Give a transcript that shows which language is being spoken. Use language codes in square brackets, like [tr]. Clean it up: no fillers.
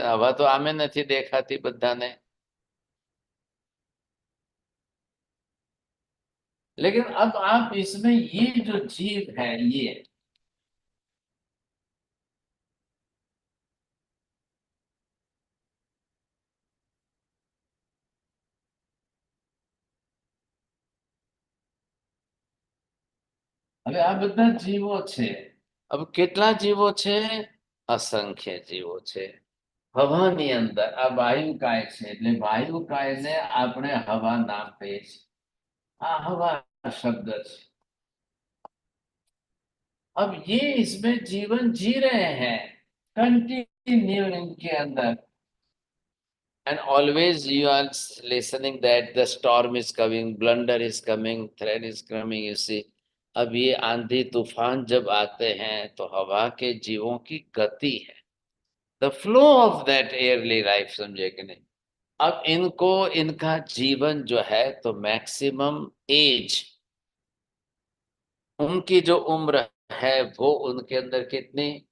[gu] હવા તો આમે નથી દેખાતી બધાને, [hi] लेकिन अब आप इसमें ये जो जीव है, ये [gu] હવે આ બધા જીવો છે। [hi] अब [gu] કેટલા જીવો છે? અસંખ્ય જીવો છે। હવાની અંદર આ વાયુકાય છે, એટલે વાયુકાયને આપણે હવા નામ કહીએ છીએ। આ હવા शब्द છે। [hi] अब ये इसमें जीवन जी रहे हैं कंटिन्यू इनके अंदर, [en] and always you are listening that the storm is coming, blunder is coming, threat is coming, you see। [hi] अब ये आंधी तूफान जब आते हैं तो हवा के जीवों की गति है, [en] the flow of that early life, [hi] समझे कि नहीं? अब इनको इनका जीवन जो है तो मैक्सिमम एज, उनकी जो उम्र है वो उनके अंदर कितनी?